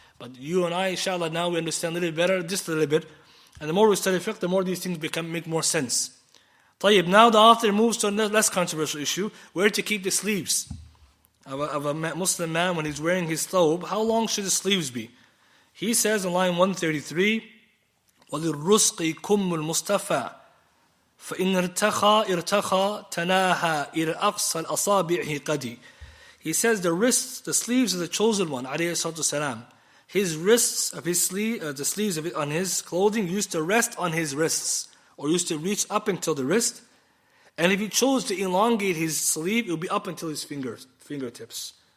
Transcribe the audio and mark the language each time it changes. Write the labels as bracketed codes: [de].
[en] But you and I, inshallah, now we understand a little better, just a little bit. And the more we study fiqh, the more these things make more sense. طيب, now the author moves to a less controversial issue, where to keep the sleeves of a Muslim man when he's wearing his thobe. How long should the sleeves be? He says in line 133, [ar] وَلِلرُّسْقِ كُمُّ الْمُصْطَفَى فَإِنْ ارْتَخَى تَنَاهَى إِلَى أَقْصَى الْأَصَابِعِ قَدِي. [en] He says the wrists, the sleeves of the chosen one, alayhi salatu wasalam, his wrists of his sleeve, the sleeves of it on his clothing used to rest on his wrists, or used to reach up until the wrist. And if he chose to elongate his sleeve, it would be up until his fingertips.